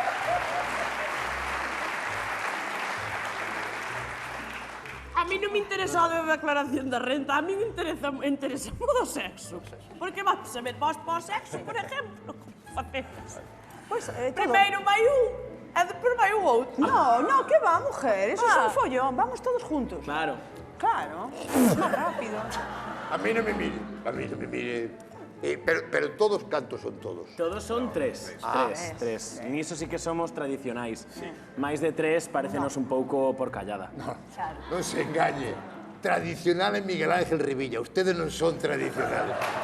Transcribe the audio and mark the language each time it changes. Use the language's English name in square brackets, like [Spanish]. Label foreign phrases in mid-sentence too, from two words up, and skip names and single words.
[Galician] A mí non me interesa a declaración da renta, a mí me interesa o do sexo. Porque vamos a ver, vos para o sexo, por exemplo, como facedes? Pois, todo. Primeiro vai un e depois vai o outro. [Spanish] No, que va, mujer, eso es un follón, vamos todos juntos. Claro. Claro, es más rápido. [Galician] A mí non me mire. Pero todos cantos son todos. Todos son tres. Tres. Niso sí que somos tradicionais. Máis de tres parécenos un pouco por callada. Non se engañe. Tradicional é Miguel Ángel Rivilla. Ustedes non son tradicionales.